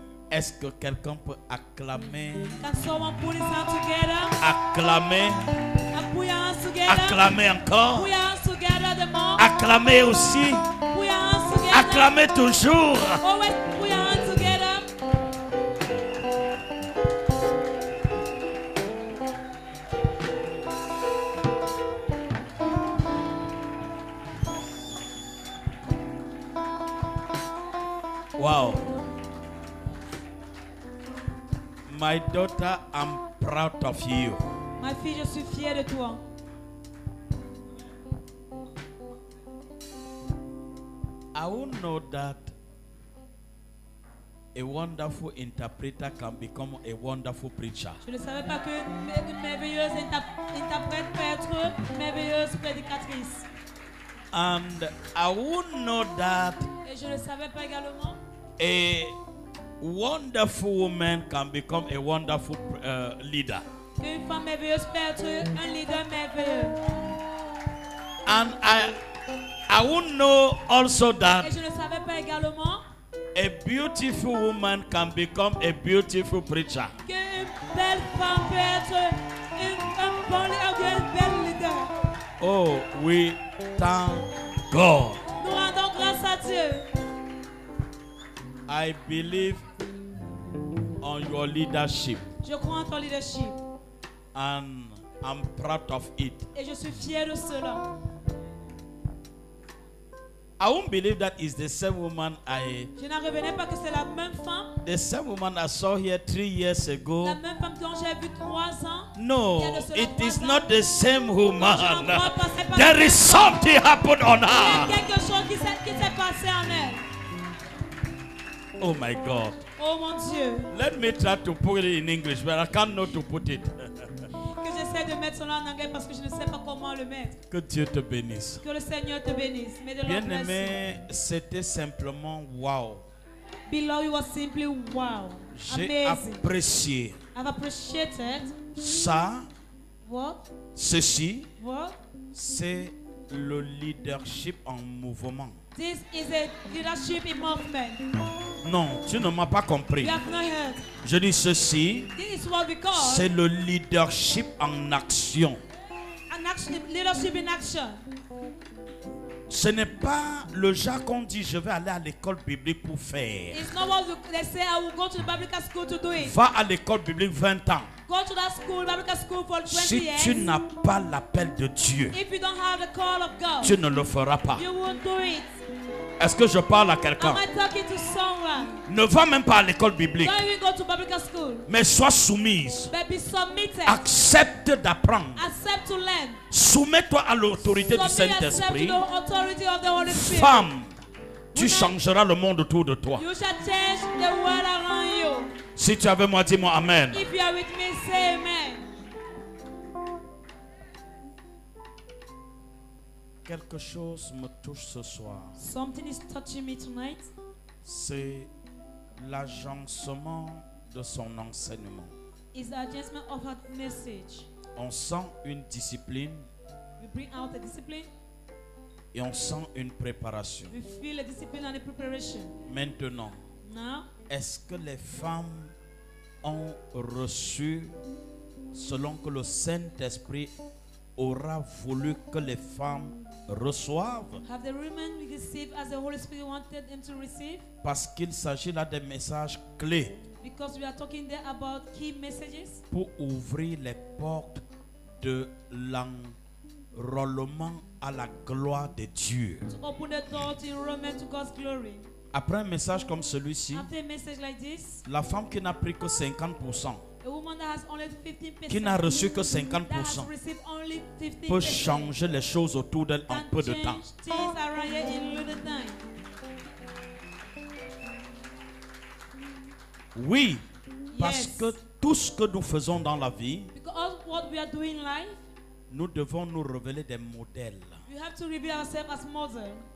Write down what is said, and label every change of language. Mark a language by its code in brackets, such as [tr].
[fr] Est-ce que quelqu'un peut acclamer? [en] Can someone put his hands together? [fr] Acclamer. [en] And put your hands together. [fr] Acclamer encore. [en] Put your hands together the more. [fr] Acclamer aussi. [en] Put your hands together. [fr] Acclamer toujours. [en] Always put your hands together. Wow. My daughter, I'm proud of you. [fr] Ma fille, je suis fière de toi. [en] I won't know that a wonderful interpreter can become a wonderful preacher. [fr] Je ne savais pas qu'une merveilleuse interprète peut être une merveilleuse prédicatrice. [en] And I won't know that [fr] Et je ne savais pas également [en] a wonderful woman can become a wonderful leader. [fr] qu'une femme merveilleuse peut être un leader merveilleux. [en] And I won't know also [fr] Et [en] that [fr] je ne savais pas également [en] a beautiful woman can become a beautiful preacher. [fr] qu'une belle femme peut être un bon leader, un bel leader. [en] Oh, we thank God. [fr] Nous rendons grâce à Dieu. [en] I believe on your leadership [fr] Je crois en ton leadership [en] and I'm proud of it. [fr] et je suis fier de cela. [en] I won't believe that is the same woman [fr] Je n'en revenais pas que c'est la même femme, [en] the same woman I saw here 3 years ago. [fr] la même femme dont j'ai vu 3 ans. [en] No, it is not the same [fr] Je [en] woman. [fr] n'en crois pas, c'est pas [en] There [fr] la [en] is something happened on [fr] Il y a [en] her. [fr] quelque chose qui s'est passé en elle. [en] Oh my God. [fr] Oh mon Dieu, [en] Let me try to put it in English, but I can't know to put it. [fr] que j'essaie de mettre cela en anglais parce que je ne sais pas comment le mettre. Que Dieu te bénisse. Que le Seigneur te bénisse. [en] May the Lord bless you. [fr] Bien-aimé, c'était simplement wow. [en] Below you was simply wow. [fr] J'ai [en] Amazing. [fr] apprécié [en] I've appreciated [fr] ça, [en] what [fr] ceci, [en] what [fr] c'est le leadership en mouvement. [en] This is a leadership movement. [fr] Non, tu ne m'as pas compris. [en] You have not heard. [fr] Je dis ceci, [en] This is what we call [fr] c'est le leadership en action. [en] leadership in action. [fr] Ce n'est pas le genre qu'on dit je vais aller à l'école biblique pour faire. [en] It's not what they say. I will go to the biblical school to do it. [fr] Va à l'école biblique 20 ans. [en] Go to that school, biblical school for 20 [fr] Si [en] years. [fr] tu n'as pas l'appel de Dieu, [en] If you don't have the call of God, [fr] tu ne le feras pas. [en] you won't do it. [fr] Est-ce que je parle à quelqu'un? [en] Am I talking to someone? [fr] Ne va même pas à l'école biblique, [en] Don't even go to biblical school. [fr] mais sois soumise. [en] But be submitted. [fr] Accepte d'apprendre. [en] Accept to learn. [fr] Soumets-toi à l'autorité du [en] Submit yourself to [fr] Saint-Esprit. [en] the authority of the Holy Spirit. [fr] Femme, tu changeras le monde autour de toi. [en] You shall change the world around you. [fr] Si tu es avec moi, dis-moi Amen. [en] If you are with me, say amen. [fr] Quelque chose me touche ce soir. [en] Something is touching me tonight. [fr] C'est l'agencement de son enseignement. [en] It's the adjustment of her message. [fr] On sent une discipline [en] We bring out the discipline. [fr] et on sent une préparation. [en] We feel the discipline and the preparation. [fr] Maintenant, [en] Now, [fr] est-ce que les femmes ont reçu selon que le Saint-Esprit aura voulu que les femmes reçoivent? [en] have the women received as the Holy Spirit wanted them to receive? [fr] Parce qu'il s'agit là des messages clés [en] Because we are talking there about key messages [fr] pour ouvrir les portes de l'enrôlement à la gloire de Dieu. [en] to open the door to enrollment to God's glory. [fr] Après un message comme celui-ci, [en] After a message like this, [fr] la femme qui n'a pris que 50%, [en] a woman that has only 15%, [fr] qui n'a reçu que [en] that has [fr] 50%, [en] received only 15%, [fr] peut changer les choses autour d'elle en [en] can [fr] peu de temps. [en] change things around here in little time. [fr] Oui, parce [en] Yes. [fr] que tout ce que nous faisons dans la vie, [en] Because what we are doing in life, [fr] nous devons nous révéler des modèles. [en] we have to reveal ourselves as mother.